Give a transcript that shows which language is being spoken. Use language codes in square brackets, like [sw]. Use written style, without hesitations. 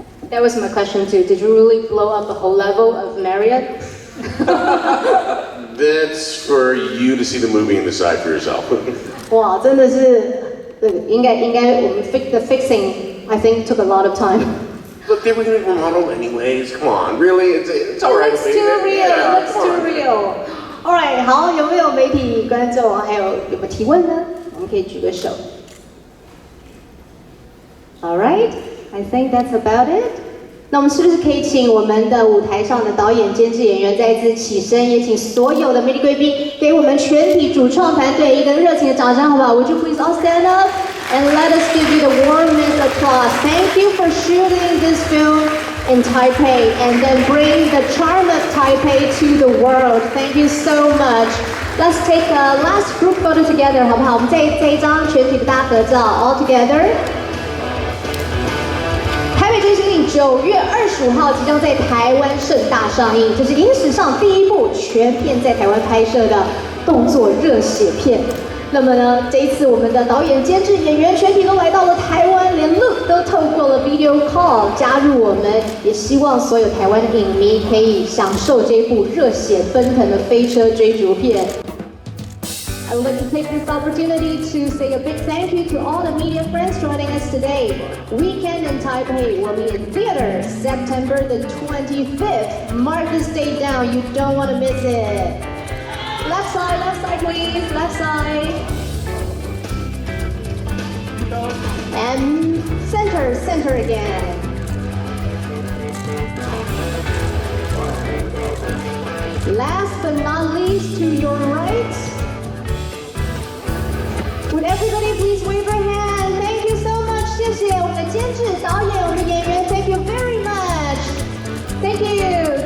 [en] That was my question too. Did you really blow up the whole level of Marriott? That's for you to see the movie and decide for yourself. [zh] 哇，真的是，应该我们 [en] the fixing I think took a lot of time. Look, they were going to remodel anyways. Come on, really? It's all right. Looks too real. Yeah, Looks too real. All right, [zh] 好，有没有媒体观众还有没有提问呢？我们可以举个手。 [en] All right, I think that's about it. [zh] 那我们是不是可以请我们的舞台上的导演、监制、演员再一次起身，也请所有的媒体贵宾给我们全体主创团队一个热情的掌声，好不好 ？ [en] Would you please all stand up and let us give you the warmest applause? Thank you for shooting this film in Taipei and then bring the charm of Taipei to the world. Thank you so much. Let's take a last group photo together, [zh] 好不好？我们这一张全体的大合照 [en] all together. [zh] 台北追緝令9月25号即将在台湾盛大上映，这是影史上第一部全片在台湾拍摄的动作热血片。那么呢，这一次我们的导演、监制、演员全体都来到了台湾，连 Luke 都透过了 video call 加入我们，也希望所有台湾的影迷可以享受这部热血奔腾的飞车追逐片。 [en] I would like to take this opportunity to say a big thank you to all the media friends joining us today. Weekend in Taipei will be in theaters September the 25th. Mark this date down, you don't want to miss it. Left side please, left side. And center again. Last but not least, to your right. Would everybody please wave your hand? Thank you so much. [zh] 谢谢我们的监制、导演、我们的演员。 [en] Thank you very much. Thank you.